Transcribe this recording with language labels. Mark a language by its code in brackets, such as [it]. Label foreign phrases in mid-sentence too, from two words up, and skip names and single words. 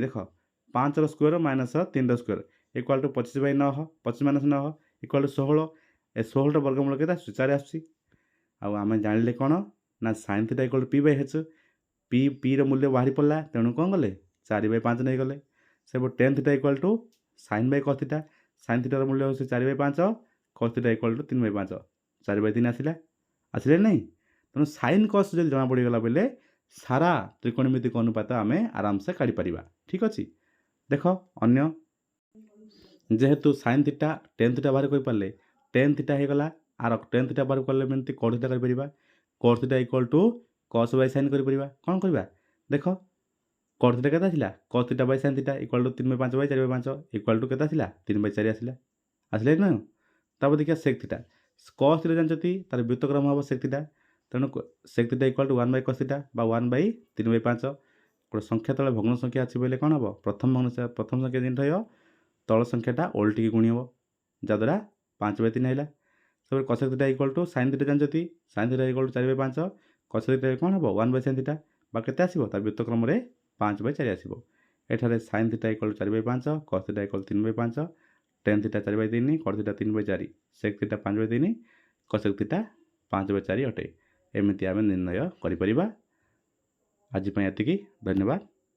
[or] ଦେଖ 5ର [en] square minus [or] 3ର [en] square equal to [or] 25/9, 25 - 9 [en] equal to [or] 16। ଏ 16ର ବର୍ଗମୂଳ କେତେ ଆସୁଛି 4 ଆସୁଛି। ଆଉ ଆମେ ଜାଣିଲେ କ'ଣ ନା sin θ [en] equal to [or] p/h। ପିର ମୂଲ୍ୟ ବାହାରି ପଡ଼ିଲା, ତେଣୁ କ'ଣ କଲେ 4/5 ନେଇଗଲେ। ସେପଟେ tan θ [en] equal to [or] sin/cos θ। sin θର ମୂଲ୍ୟ ହେଉଛି 4/5, cos θ [en] equal to [or] 3/5, 4/3 ଆସିଲା। ଆସିଲେ ନାହିଁ? ତେଣୁ sin cos ଯଦି ଜଣାପଡ଼ିଗଲା ବୋଲେ ସାରା ତ୍ରିକୋଣମିତିକ ଅନୁପାତ ଆମେ ଆରାମସେ କାଢ଼ିପାରିବା। ଠିକ୍ ଅଛି। ଦେଖ ଅନ୍ୟ ଯେହେତୁ sin θ tan θ ବାହାର କରିପାରିଲେ, tan θ ହେଇଗଲା ଆର tan θ ବାହାର କଲେ ଏମିତି cot θ କରିପାରିବା। cot θ [en] equal to [or] cos/sin କରିପାରିବା। କ'ଣ କରିବା ଦେଖ cot θ କେତେ ଆସିଲା cos θ/sin θ [en] equal to [or] 3/5/4/5 [en] equal to [or] କେତେ ଆସିଲା 3/4 ଆସିଲା। ଆସିଲେ ନା? ତାପରେ ଦେଖିବା sec θ। cos θ ଜାଣିଛନ୍ତି ତାର ବ୍ୟୁତକ୍ରମ ହେବ sec θ, ତେଣୁ sec θ [en] equal to [or] 1/cos θ ବା 1/3/5। ଗୋଟେ ସଂଖ୍ୟା ତଳେ ଭଗ୍ନ ସଂଖ୍ୟା ଅଛି ବୋଇଲେ କ'ଣ ହେବ, ପ୍ରଥମ ସଂଖ୍ୟା ଯେମିତି ରହିବ ତଳ ସଂଖ୍ୟାଟା ଓଲଟିକି ଗୁଣି ହେବ, ଯାହାଦ୍ୱାରା 5/3 ଆସିଲା। ତାପରେ cosec θ [en] equal to [or] sin θ ଜାଣିଛନ୍ତି, sin θ [en] equal to [or] 4/5, cosec θ କ'ଣ ହେବ 1/sin θ ବା କେତେ ଆସିବ ତା ବ୍ୟୁତକ୍ରମରେ 5/4 ଆସିବ। ଏଠାରେ sin θ [en] equal to [or] 4/5, cos θ [en] equal to [or] 3/5, tan θ 4/3, cot θ 3/4, sec θ 5/3, cosec θ 5/4 ଅଟେ। ଏମିତି ଆମେ ନିର୍ଣ୍ଣୟ କରିପାରିବା। ଆଜି ପାଇଁ ଏତିକି। ଧନ୍ୟବାଦ।